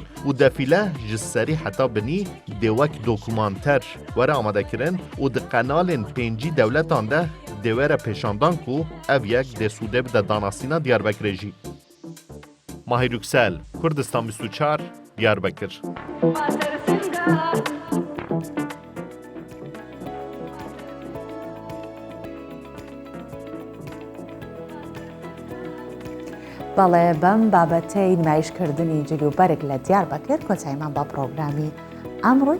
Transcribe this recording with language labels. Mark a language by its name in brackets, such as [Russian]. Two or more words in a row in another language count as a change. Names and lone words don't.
[Kurdish] Û defîle ji serî heta binî dê wek dokûmanter were amadekirin û di qenalên pêncî dewletan de dê were pêşandan ku ev yek dê sûdê bide danasîna Diyarbekirê jî. Mahir Yüksel, Kurdistan 24, Diyarbekir. [Central Kurdish] بەڵێ بەم بابەتەی نمایشکردنی جلوبەرگ لە دیاربەکر کۆتاییمان بە پرۆگرامی ئەمڕۆی